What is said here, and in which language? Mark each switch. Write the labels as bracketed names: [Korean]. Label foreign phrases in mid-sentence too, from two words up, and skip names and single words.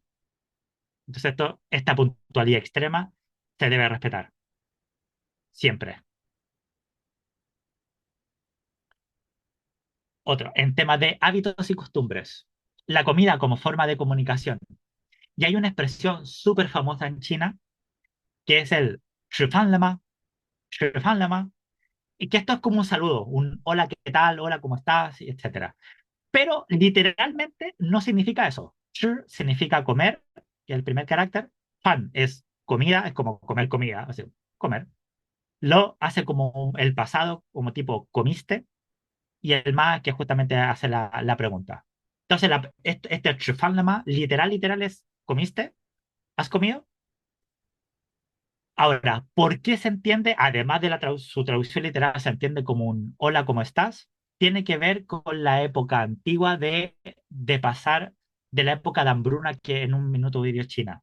[Spanish] Entonces, esta puntualidad extrema se debe respetar, siempre. Otro, en temas de hábitos y costumbres. La comida como forma de comunicación. Y hay una expresión súper famosa en China que es el [Chinese] 吃饭了吗? 吃饭了吗? [Spanish] Y que esto es como un saludo, un hola, ¿qué tal? Hola, ¿cómo estás? Etcétera. Pero literalmente no significa eso. Shi significa comer, que es el primer carácter. Fan es comida, es como comer comida, así, comer. Lo hace como el pasado, como tipo comiste, y el ma que justamente hace la pregunta. Entonces, este [Chinese] 吃饭了吗 [Spanish] literal es ¿comiste? ¿Has comido? Ahora, ¿por qué se entiende, además de su traducción literal, se entiende como un hola, ¿cómo estás? Tiene que ver con la época antigua de pasar de la época de hambruna que en un minuto vivió China.